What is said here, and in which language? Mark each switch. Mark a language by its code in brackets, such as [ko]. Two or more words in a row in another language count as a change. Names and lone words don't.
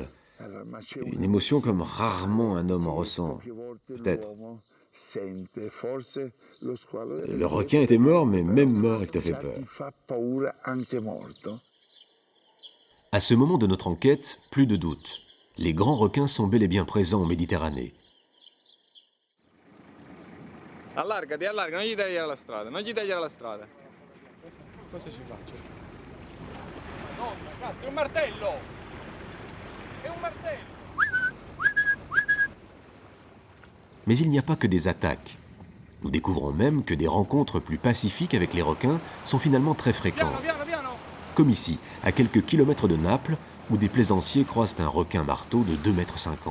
[fr] Une émotion comme rarement un homme en ressent. Peut-être. Le requin était mort, mais même mort, il te fait peur. À ce moment de notre enquête, plus de doute. Les grands requins sont bel et bien présents en Méditerranée. [it] Allargati, non gli tagliare la strada, non gli tagliare la strada. Cosa ci faccio? No, ragazzi, è un martello! È un martello! [fr] Mais il n'y a pas que des attaques. Nous découvrons même que des rencontres plus pacifiques avec les requins sont finalement très fréquentes. Comme ici, à quelques kilomètres de Naples, où des plaisanciers croisent un requin marteau de 2,50 m.